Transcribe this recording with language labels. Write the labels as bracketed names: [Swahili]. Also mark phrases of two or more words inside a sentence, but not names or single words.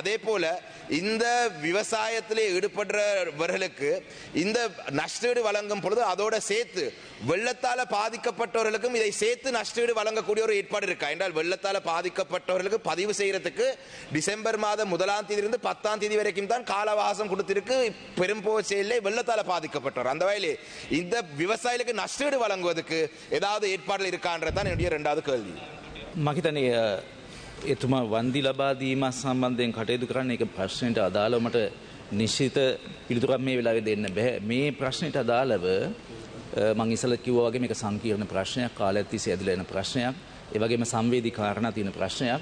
[Tamil] அதே போல இந்த விவசாயத்திலே ஈடுபடுறவர்களுக்கு இந்த நஷ்டஈடு வழங்கும் பொழுது அதோட சேர்த்து வெள்ளத்தால பாதிக்கப்பட்டவர்களுக்கும் இதை சேர்த்து நஷ்டஈடு வழங்கக்கூடிய ஒரு ஏற்பாடு இருக்கா என்றால் வெள்ளத்தால பாதிக்கப்பட்டவர்களுக்கு பதிவு செய்யறதுக்கு டிசம்பர் மாதம் 1ஆம் தேதியிலிருந்து 10ஆம் தேதி வரைக்கும் தான் கால அவகாசம் கொடுத்திருக்கு பெரும்போச்சையிலே வெள்ளத்தால பாதிக்கப்பட்டவர். அந்த வகையிலே இந்த விவசாயிகளுக்கு நஷ்டஈடு வழங்குவதற்கு ஏதாவது ஏற்பாடுகள் இருக்கான்றதுதான் என்னுடைய இரண்டாவது கேள்வி. [Sinhala] මහිතනේ එතුමා වන්දි ලබා දීම සම්බන්ධයෙන් කටයුතු කරන්න ඒක ප්‍රශ්නෙට අදාළව මට නිශ්චිත පිළිතුරක් මේ වෙලාවේ දෙන්න බෑ. මේ ප්‍රශ්නෙට අදාළව මම ඉස්සෙල්ලා කිව්වා වගේ මේක සංකීර්ණ ප්‍රශ්නයක්, කාලයක් තිස්සේ ඇදලා එන ප්‍රශ්නයක්, ඒ වගේම සංවේදී කාරණා තියෙන ප්‍රශ්නයක්.